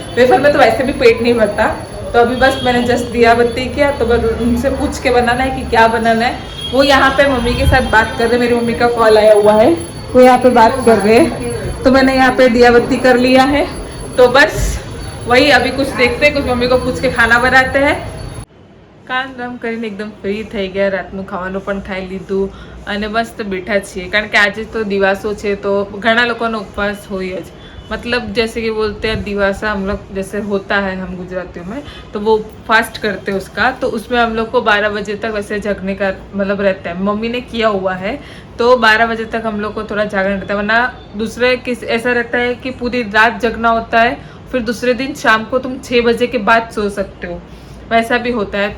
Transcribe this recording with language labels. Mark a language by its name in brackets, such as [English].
[Hindi] Wafer में तो वैसे भी पेट नहीं भरता. तो अभी बस मैंने जस्ट दिया बत्ती किया तो बस उनसे पूछ के बनाना है कि क्या बनाना है. वो यहाँ पे मम्मी के साथ बात कर रहे. मेरी मम्मी का कॉल आया हुआ है वो यहाँ पे बात कर रहे हैं तो मैंने यहाँ पे दिया बत्ती कर लिया है. तो बस वही अभी कुछ देखते हैं, कुछ मम्मी को पूछ के खाना बनाते हैं. [Gujarati] કામ કામ કરીને એકદમ ફ્રી થઈ ગયા. રાતનું ખાવાનું પણ ખાઈ લીધું અને મસ્ત બેઠા છીએ કારણ કે આજે તો દિવાસો છે તો ઘણા લોકોનો ઉપવાસ હોય જ. [Hindi] मतलब जैसे कि बोलते हैं दिवासा हम लोग जैसे होता है हम गुजरातियों में तो वो फास्ट करते हैं उसका. तो उसमें हम लोग को 12 बजे तक वैसे जगने का मतलब रहता है. मम्मी ने किया हुआ है तो 12 बजे तक हम लोग को थोड़ा जागरण रहता है. वरना दूसरे किस ऐसा रहता है कि पूरी रात जगना होता है फिर दूसरे दिन शाम को तुम 6 बजे के बाद सो सकते हो, वैसा भी होता है.